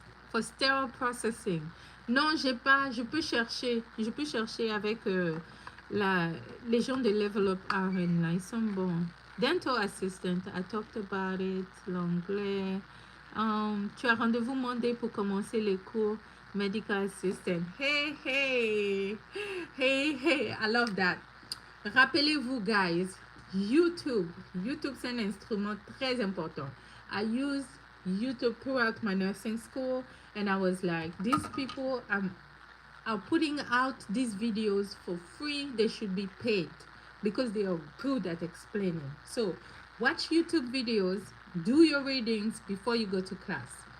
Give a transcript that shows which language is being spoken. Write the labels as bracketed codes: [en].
[en] For sterile processing. [fr] Non, j'ai pas, je peux chercher avec les gens de Level Up RN, là, ils sont bons. [en] Dental assistant, I talked about it, l'anglais. [fr] Tu as rendez-vous Monday pour commencer les cours. [en] Medical assistant. Hey, hey, hey, hey, I love that. [fr] Rappelez-vous, guys, YouTube, c'est un instrument très important. [en] I used YouTube throughout my nursing school, and I was like, these people are putting out these videos for free. They should be paid because they are good at explaining. So watch YouTube videos, do your readings before you go to class.